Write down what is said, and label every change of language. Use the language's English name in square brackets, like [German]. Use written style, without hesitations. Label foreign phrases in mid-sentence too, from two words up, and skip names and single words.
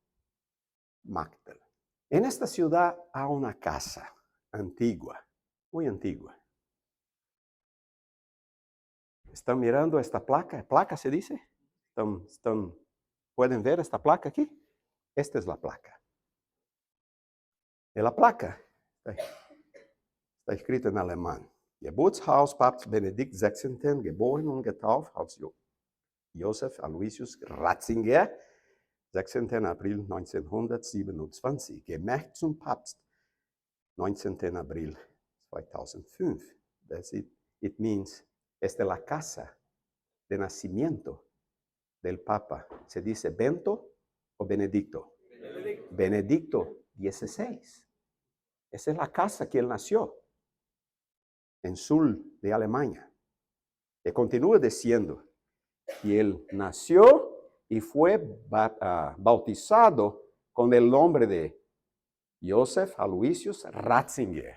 [Spanish] En esta ciudad hay una casa antigua, muy antigua. ¿Están mirando esta placa? ¿Placa se dice? ¿Pueden ver esta placa aquí? Esta es la placa. En la placa está escrito en alemán: [German] Geburtshaus Papst Benedikt XVI, geboren und getauft als Josef Aloysius Ratzinger, 16. April 1927, gemacht zum Papst, 19. [Spanish] Abril 2005. [English] It means, [Spanish] esta es la casa de nacimiento del Papa. ¿Se dice Bento o Benedicto? Benedicto XVI. Esa es la casa que él nació, en sur de Alemania. Y continúa diciendo que él nació y fue bautizado con el nombre de Josef Aloysius Ratzinger.